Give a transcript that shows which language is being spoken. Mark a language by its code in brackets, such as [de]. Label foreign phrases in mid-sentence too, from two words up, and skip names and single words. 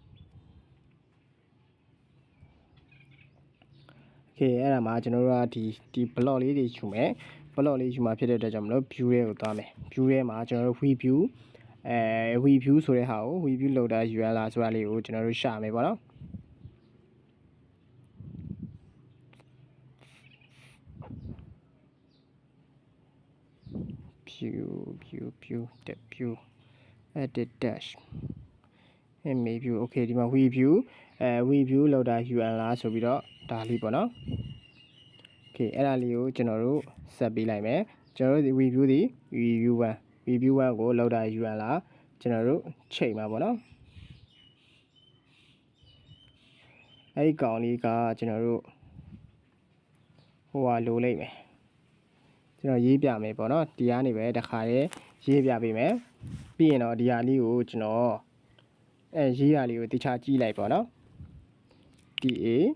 [my] โอเคအဲ့ဒါမှာကျွန်တော်တို့ကဒီ block လေးတွေယူမယ် block လေးယူမှာဖြစ်တဲ့အတွက်ကြောင့်မလို့ view တွေကိုသွားမယ် view ထဲမှာကျွန်တော်တို့ review ဆိုတဲ့ဟာကို review လုပ်တာ URL ဆိုတာလေးကိုကျွန်တော်တို့ရှာမယ်ပေါ့နော် [en] view edit dash image view okay [my] ဒီမှာ review လောက်တာ URL ဆိုပြီးတော့ဒါလေးပေါ့နော် okay အဲ့ဒါလေးကိုကျွန်တော်တို့ဆက်ပေးလိုက်မယ်ကျွန်တော်တို့ဒီ review ဒီ review 1 review 1ကိုလောက်တာယူရလားကျွန်တော်တို့ချိန်မှာပေါ့နော် အဲ့ဒီကောင်လေးကကျွန်တော်တို့ဟိုဟာလိုလိုက်မယ်ကျွန်တော်ရေးပြမယ်ပေါ့နော်ဒီကနေပဲတစ်ခါလေးရေးပြပေးမယ်ပြီးရင်တော့ဒီဟာလေးကိုကျွန်တော်ရေးရလေးကိုတခြားကြည့်လိုက်ပေါ့နော် DA